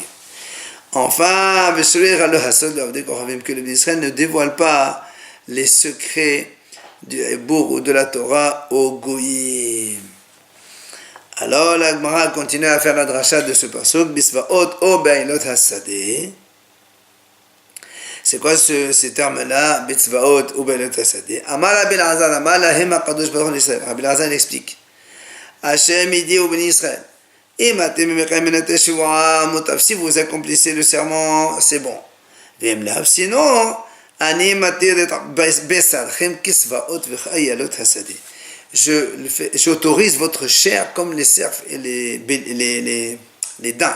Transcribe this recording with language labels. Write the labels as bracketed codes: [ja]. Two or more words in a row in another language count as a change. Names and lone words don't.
[fr] Enfin, que les bénis Israël ne dévoilent pas les secrets du Hébour ou de la Torah au Goïm. Alors la Gemara continue à faire la dracha de ce pasuk, [he] בצבאות או באילות השדה. [fr] C'est quoi ces termes-là? [he] בצבאות או באילות השדה. אמר רבי אלעזר, אמר להם הקדוש ברוך הוא לישראל. [fr] Rabbi Elazar explique. Hachem il dit au Béni Israël, si vous accomplissez le serment, c'est bon. Sinon, j'autorise votre chair comme les cerfs et les daims.